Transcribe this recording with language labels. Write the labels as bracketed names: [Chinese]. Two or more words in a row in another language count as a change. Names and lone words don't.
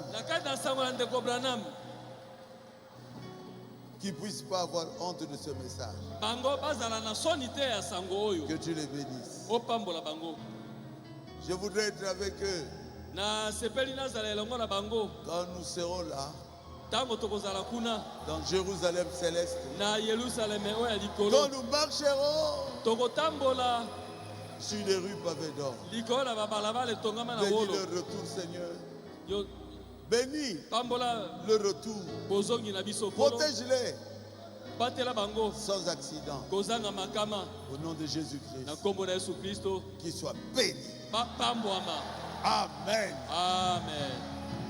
[Lingala] Na kati na sango na ndeko Branham. [French] Qu'ils ne puissent pas avoir honte de ce message. [Lingala] Bango bazala na soni te ya sango oyo. [French] Que tu les bénisses. [Lingala] O pambola bango. [French] Je voudrais être avec eux [Lingala] Na sepeli nazala elongo na bango. [French] quand nous serons là, [Lingala] Tango tokozala kuna [French] dans Jérusalem céleste. [Lingala] na Yerusalem oyo ya [French] Quand [Lingala] likolo. [French] nous marcherons [Lingala] Tokotambola [French] sur les rues pavées d'or. [Lingala] likolo na babalaba le tongama na [French] Bénis [Lingala] wolo. [French] le retour, Seigneur. [Lingala] Yo [French] Bénis [Lingala] pambola [French] le retour. [Lingala] bozongi na biso kolo. [French] Protège-les [Lingala] Batela bango [French] sans accident. [Lingala] kozanga makama [French] Au nom de [Lingala] na [French] Jésus-Christ. [Lingala] kombo na Yesu Kristo. [French] Qu'ils soient bénis. [Lingala] Pambwama. Amen. Amen.